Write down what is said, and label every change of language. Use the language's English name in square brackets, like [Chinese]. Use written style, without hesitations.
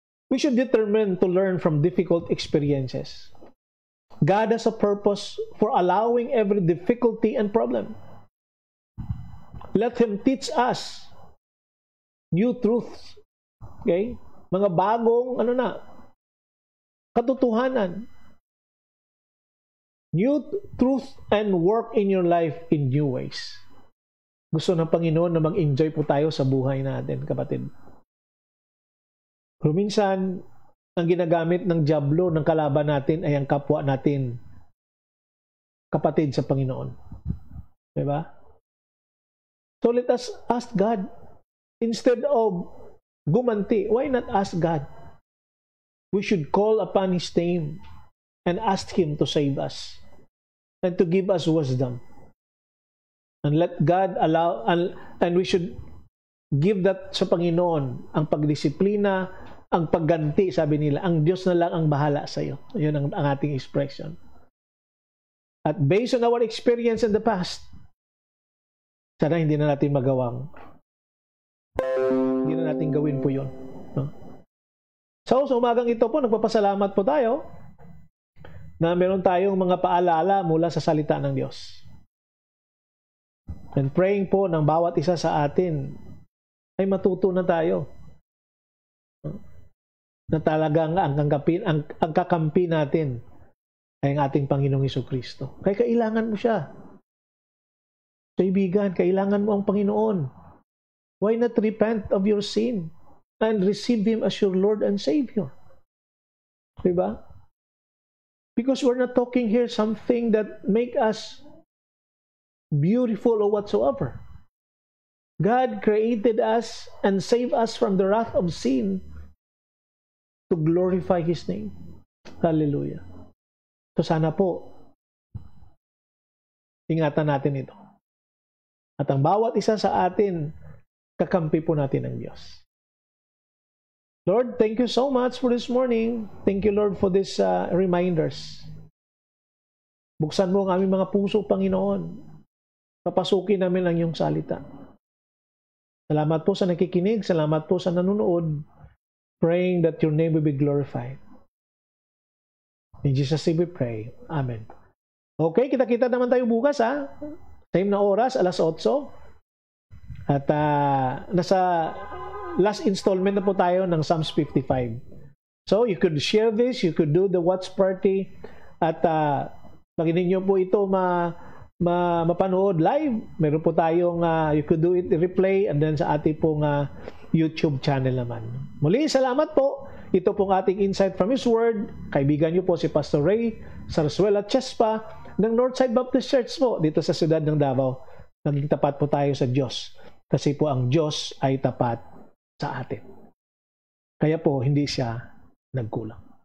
[English] We should determine to learn from difficult experiences. God has a purpose for allowing every difficulty and problem. Let Him teach us new truths. Okay? [Filipino] Mga bagong, katotohanan. [English] New truth and work in your life in new ways. [Filipino] Gusto ng Panginoon na mag-enjoy po tayo sa buhay natin, kapatid. Pero minsan, ang ginagamit ng dyablo ng kalaban natin ay ang kapwa natin, kapatid sa Panginoon. Diba? [English] So let us ask God. Instead of [Filipino] gumanti, [English] why not ask God? We should call upon His name and ask Him to save us and to give us wisdom. And let God allow, and we should give that [Filipino] sa Panginoon, ang pagdisiplina, ang pagganti, sabi nila, ang Diyos na lang ang bahala sa iyo. Yun ang ating [English] expression. [Filipino] At [English] based on our experience in the past, [Filipino] sana hindi na natin magawang, hindi na natin gawin po yun. No? So, sa umagang ito po, nagpapasalamat po tayo na meron tayong mga paalala mula sa salita ng Diyos. [English] And praying [Filipino] po ng bawat isa sa atin ay matuto na tayo na talagang ang kakampi natin ay ang ating Panginoong Hesukristo. Kaya kailangan mo siya. Kaibigan, kailangan mo ang Panginoon. [English] Why not repent of your sin and receive Him as your Lord and Savior? [Filipino] Diba? [English] Because we're not talking here something that make us beautiful or whatsoever. God created us and saved us from the wrath of sin to glorify His name. [Filipino] Hallelujah. So sana po, ingatan natin ito. At ang bawat isa sa atin, kakampi po natin ang Diyos. [English] Lord, thank you so much for this morning. Thank you, Lord, for these reminders. [Filipino] Buksan mo ang aming mga puso, Panginoon. Papasukin namin ang iyong salita. Salamat po sa nakikinig. Salamat po sa nanonood. [English] Praying that your name will be glorified. In Jesus' name we pray. Amen. Okay, [Filipino] kita-kita naman tayo bukas, ha? [English] Same [Filipino] na oras, 8:00. At nasa [English] last installment [Filipino] na po tayo ng Psalms 55. [English] So, you could share this, you could do the watch party, [Filipino] at pag ninyo po ito mapanood live, meron po tayong, [English] you could do it replay, and then [Filipino] sa ating pong YouTube channel naman. Muli, salamat po. Ito pong ating insight from His Word. Kaibigan niyo po si Pastor Ray Sarsuela Chespa ng Northside Baptist Church po dito sa siyudad ng Davao. Naging tapat po tayo sa Diyos kasi po ang Diyos ay tapat sa atin. Kaya po hindi siya nagkulang.